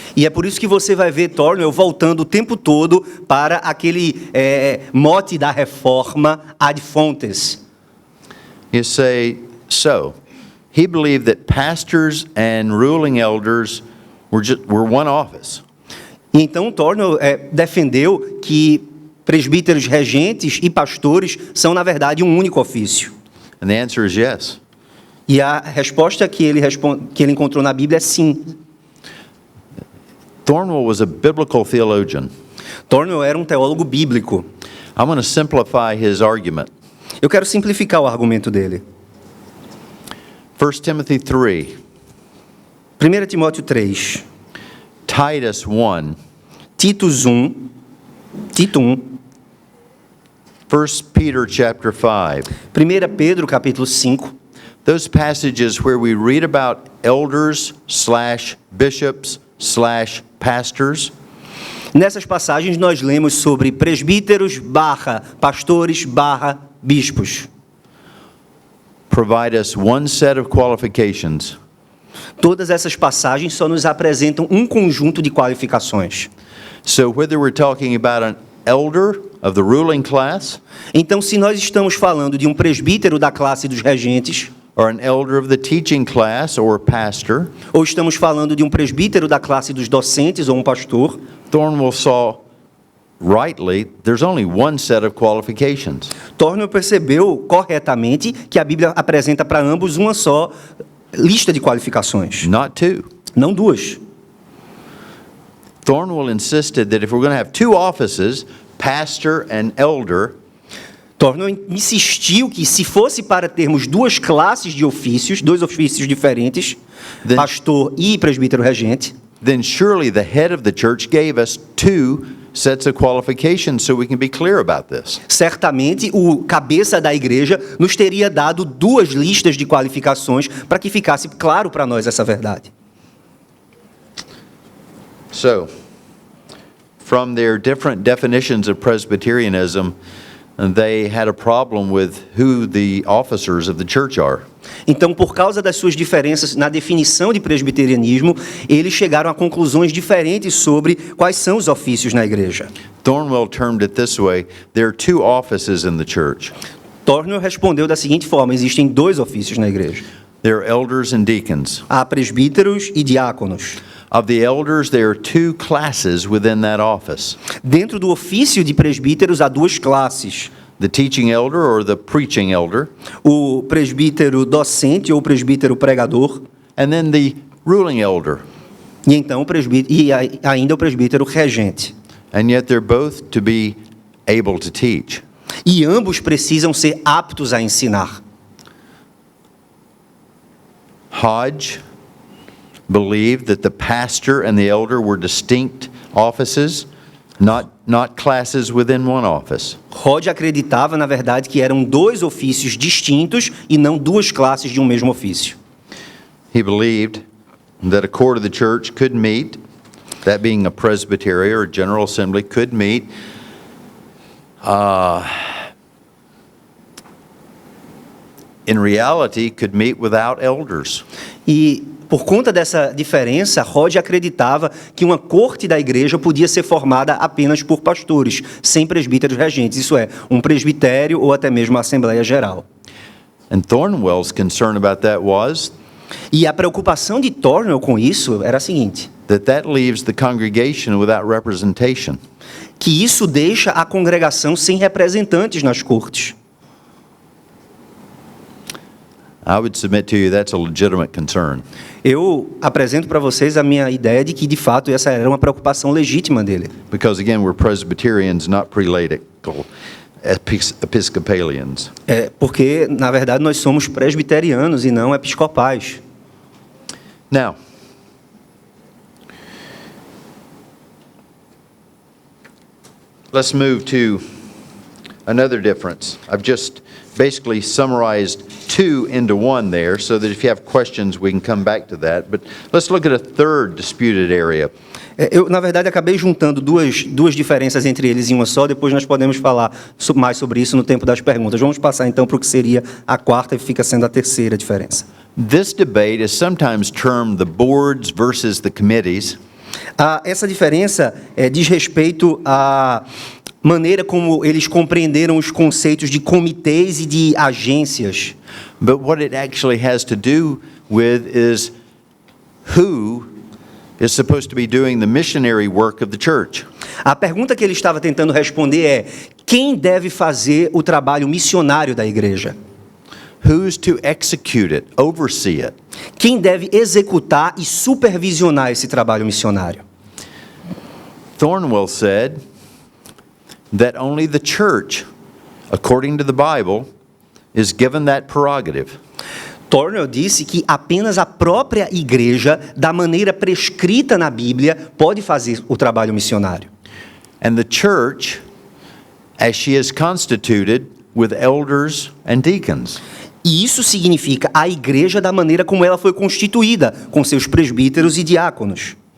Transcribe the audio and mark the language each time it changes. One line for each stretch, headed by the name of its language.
Portuguese: E é por isso que você vai ver Thornwell voltando o tempo todo para aquele mote da reforma, ad fontes.
English: You say, so, he believed that pastors and ruling elders were one office.
Portuguese: E então Thornwell defendeu que presbíteros regentes e pastores são, na verdade, um único ofício.
English: And the answer is yes.
Portuguese: E a resposta que ele encontrou na Bíblia é sim.
English: Thornwell was a biblical theologian.
Portuguese: Thornwell era um teólogo bíblico.
English: I'm going to simplify his argument.
Portuguese: Eu quero simplificar o argumento dele.
English: 1 Timothy 3,
Portuguese: 1 Timóteo 3,
English: Titus 1,
Portuguese: Tito 1,
English: 1 Peter chapter 5.
Portuguese: 1 Pedro capítulo 5.
English: Those passages where we read about elders / bishops / pastors.
Portuguese: Nessas passagens nós lemos sobre presbíteros / pastores / bispos.
English: Provide us one set of qualifications.
Portuguese: Todas essas passagens só nos apresentam um conjunto de qualificações.
English: So whether we're talking about an elder of the ruling class,
Portuguese: então, se nós estamos falando de um presbítero da classe dos regentes,
English: or an elder of the teaching class or pastor,
Portuguese: ou estamos falando de um presbítero da classe dos docentes ou um pastor,
English: Thornwell saw rightly there's only one set of qualifications.
Portuguese: Thornwell percebeu corretamente que a Bíblia apresenta para ambos uma só lista de qualificações,
English: Not two.
Portuguese: não duas.
English: Thornwell insisted that if we're going to have two offices, pastor and elder,
Portuguese: Thornwell insistiu que, se fosse para termos duas classes de ofícios, dois ofícios diferentes, pastor e presbítero regente,
English: then surely the head of the church gave us two sets of qualifications so we can be clear about this.
Portuguese: certamente o cabeça da igreja nos teria dado duas listas de qualificações para que ficasse claro para nós essa verdade.
English: So, from their different definitions of Presbyterianism, they had a problem with who the officers of the church are.
Portuguese: Então, por causa das suas diferenças na definição de presbiterianismo, eles chegaram a conclusões diferentes sobre quais são os ofícios na igreja.
English: Thornwell termed it this way, there are two offices in the church.
Portuguese: Thornwell respondeu da seguinte forma: existem dois ofícios na igreja.
English: There are elders and deacons.
Portuguese: Há presbíteros e diáconos.
English: Of the elders, there are two classes within that office.
Portuguese: Dentro do ofício de presbíteros há duas classes:
English: The teaching elder or the preaching elder,
Portuguese: o presbítero docente ou presbítero pregador,
English: and then the ruling elder.
Portuguese: e então ainda o presbítero regente.
English: And yet they're both to be able to teach.
Portuguese: E ambos precisam ser aptos a ensinar.
English: Hodge believed that the pastor and the elder were distinct offices, not classes within one office.
Portuguese: Hodge acreditava, na verdade, que eram dois ofícios distintos e não duas classes de um mesmo ofício.
English: He believed that a court of the church could meet, that being a presbytery or a general assembly, could meet in reality, could meet without elders.
Portuguese: E por conta dessa diferença, Hodge acreditava que uma corte da igreja podia ser formada apenas por pastores, sem presbíteros regentes, isso é, um presbitério ou até mesmo a Assembleia Geral.
English: And Thornwell's concern about that was
Portuguese: E a preocupação de Thornwell com isso era a seguinte:
English: that leaves the congregation without representation.
Portuguese: que isso deixa a congregação sem representantes nas cortes.
English: I would submit to you that's a legitimate concern.
Portuguese: Eu apresento para vocês a minha ideia de que, de fato, essa era uma preocupação legítima dele.
English: Because again, we're Presbyterians, not prelatical Episcopalians.
Portuguese: Porque, na verdade, nós somos presbiterianos e não episcopais.
English: Now, let's move to another difference. I've just basically summarized two into one there, so that if you have questions, we can come back to that. But let's look at a third disputed area.
Portuguese: Eu, na verdade, acabei juntando duas diferenças entre eles em uma só, depois nós podemos falar mais sobre isso no tempo das perguntas. Vamos passar, então, para o que seria a quarta e fica sendo a terceira diferença.
English: This debate is sometimes termed the boards versus the committees.
Portuguese: Essa diferença diz respeito à maneira como eles compreenderam os conceitos de comitês e de agências.
English: But what it actually has to do with is who is supposed to be doing the missionary work of the church.
Portuguese: A pergunta que ele estava tentando responder é: quem deve fazer o trabalho missionário da igreja?
English: Who's to execute it, oversee it?
Portuguese: Quem deve executar e supervisionar esse trabalho missionário?
English: Thornwell said that only the church, according to the Bible, is given that prerogative.
Portuguese: Thornwell disse que apenas a própria igreja, da maneira prescrita na Bíblia, pode fazer o trabalho missionário.
English: And the church, as she is constituted with elders and deacons.
Portuguese: E isso significa a igreja da maneira como ela foi constituída, com seus presbíteros e diáconos.